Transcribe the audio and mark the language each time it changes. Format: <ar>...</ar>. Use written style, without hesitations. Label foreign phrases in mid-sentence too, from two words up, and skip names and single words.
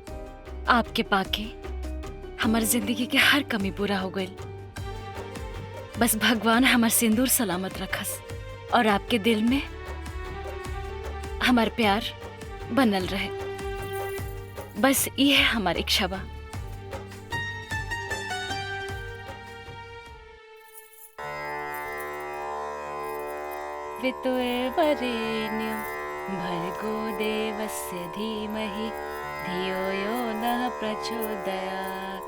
<bho>आपके पाके हमार जिंदगी के हर कमी पूरा हो गई। बस भगवान हमार सिंदूर सलामत रखस और आपके दिल में हमार प्यार बनल रहे। बस ये है हमार इच्छा बा।</bho> <sa>वितुर्वरेण्यं भर्गो देवस्य धीमहि धियो यो नः प्रचोदयात्।</sa>